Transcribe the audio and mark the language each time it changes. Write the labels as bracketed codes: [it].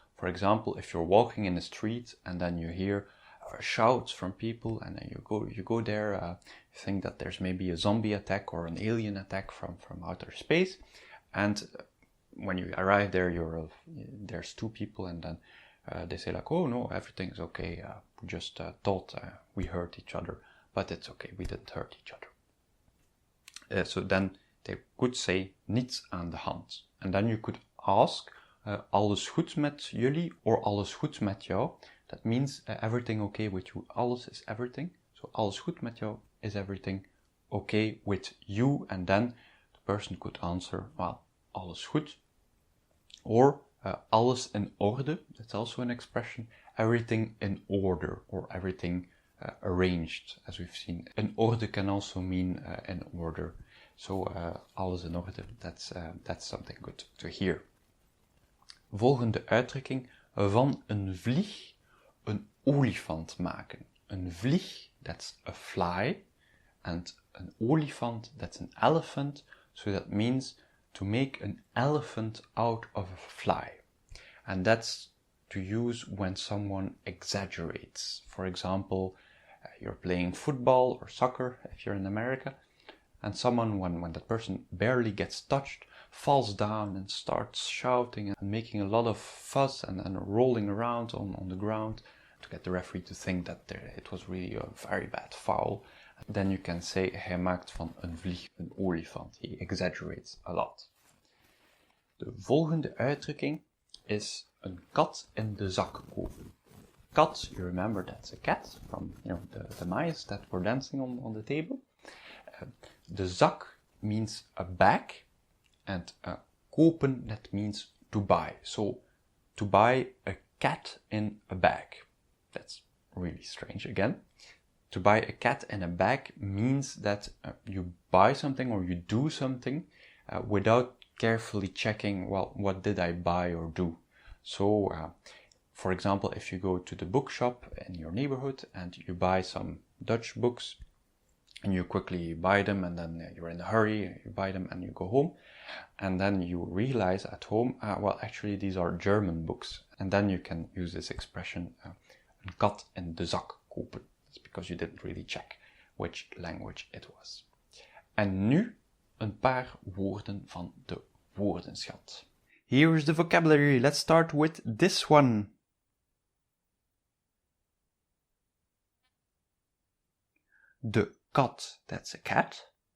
[en] For example, if you're walking in the street and then you hear shouts from people, and then you go there, you think that there's maybe a zombie attack or an alien attack from outer space, and when you arrive there, there's 2 people, and then they say like, oh no, everything's okay, we just thought we hurt each other, but it's okay, we didn't hurt each other. So then they could say [nl] niets aan de hand, [en] and then you could ask [nl] alles goed met jullie [en] or [nl] alles goed met jou. [en] That means everything okay with you. Alles is everything. So [nl] alles goed met jou [en] is everything okay with you. And then the person could answer, well, [nl] alles goed. Or alles in orde. [en] That's also an expression. Everything in order or everything arranged, as we've seen. In orde can also mean in order. So, [nl] alles in orde. [en] That's something good to hear. [nl] Volgende uitdrukking, van een vlieg een olifant maken. [en] Een vlieg, that's a fly, and an olifant, that's an elephant, so that means to make an elephant out of a fly. And that's to use when someone exaggerates. For example, you're playing football or soccer, if you're in America, and someone, when that person barely gets touched, falls down and starts shouting and making a lot of fuss and rolling around on the ground to get the referee to think that it was really a very bad foul. Then you can say, [nl] hij maakt van een vlieg een olifant. [en] He exaggerates a lot. [nl] De volgende uitdrukking is een kat in de zak kopen. [en] Kat, you remember that's a cat from the mice that were dancing on the table. De zak means a bag, and kopen, that means to buy. So, to buy a cat in a bag. That's really strange again. To buy a cat in a bag means that you buy something or you do something without carefully checking, well, what did I buy or do? So, for example, if you go to the bookshop in your neighborhood and you buy some Dutch books, and you quickly buy them, and then you're in a hurry, you buy them and you go home, and then you realize at home, well, actually these are German books, and then you can use this expression, [nl] een kat in de zak kopen. [en] It's because you didn't really check which language it was. [nl] En nu een paar woorden van de woordenschat. [en] Here's the vocabulary. Let's start with this one. De kat, that's a cat.